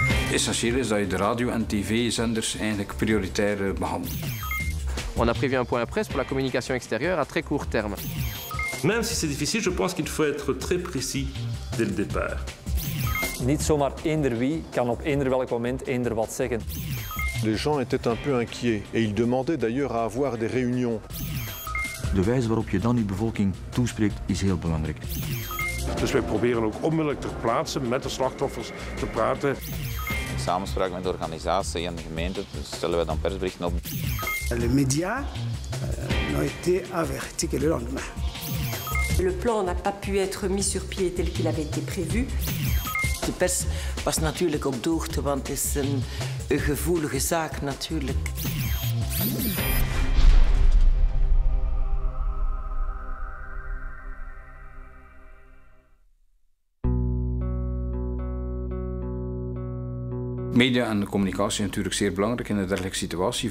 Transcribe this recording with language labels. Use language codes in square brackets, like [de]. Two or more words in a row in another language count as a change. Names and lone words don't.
[nl] Essentieel is dat je de radio- en tv-zenders eigenlijk prioritair behandelt. [fr] On a prévu un point presse pour la communication extérieure à très court terme. Même si c'est difficile, je pense qu'il faut être très précis dès le départ. [nl] Niet zomaar eender wie kan op eender welk moment eender wat zeggen. [fr] Les gens étaient un peu inquiets et ils demandaient d'ailleurs à avoir des réunions. [nl] De wijze waarop je dan je bevolking toespreekt is heel belangrijk. Dus wij proberen ook onmiddellijk ter plaatse met de slachtoffers te praten. In samenspraak met de organisatie en de gemeente stellen wij dan persberichten op. [fr] Les médias ont été avertis que le lendemain. Le plan n'a pas pu être mis sur pied tel qu'il avait été prévu. [nl] De pers was natuurlijk op de hoogte, want het is een gevoelige zaak natuurlijk. Media en communicatie zijn natuurlijk zeer belangrijk in een dergelijke situatie.